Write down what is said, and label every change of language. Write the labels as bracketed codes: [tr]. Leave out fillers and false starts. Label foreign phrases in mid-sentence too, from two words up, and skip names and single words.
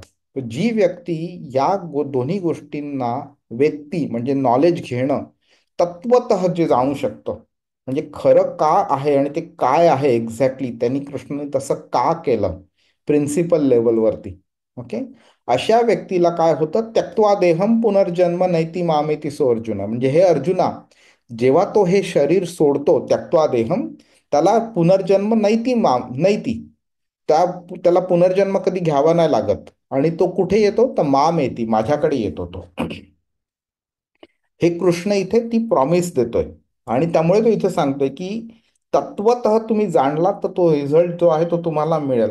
[mr] जी व्यक्ती या दोन्ही गोष्टींना वेत्ती म्हणजे नॉलेज घेणं, तत्वतः जे जाणू शकतं, म्हणजे खरं का आहे आणि ते काय आहे एक्झॅक्टली, त्यांनी कृष्णाने तसं का केलं [en] principle levelवरती. [mr] ओके. अशा व्यक्तीला काय होतं, [sa] त्यक्त्वा देहम पुनर्जन्म नैती मामेती सो अर्जुना. [mr] म्हणजे हे अर्जुना, जेव्हा तो हे शरीर सोडतो [sa] त्यक्त्वा देहम, [mr] त्याला पुनर्जन्म [sa] नैती नैती, [mr] त्याला पुनर्जन्म कधी घ्यावा नाही लागत. आणि तो कुठे येतो, तर [sa] माम येती, [mr] माझ्याकडे येतो तो. हे कृष्ण इथे ती प्रॉमिस देतोय. आणि त्यामुळे तो इथे सांगतोय की तत्वतः तुम्ही जाणला तर तो रिझल्ट जो आहे तो तुम्हाला मिळेल.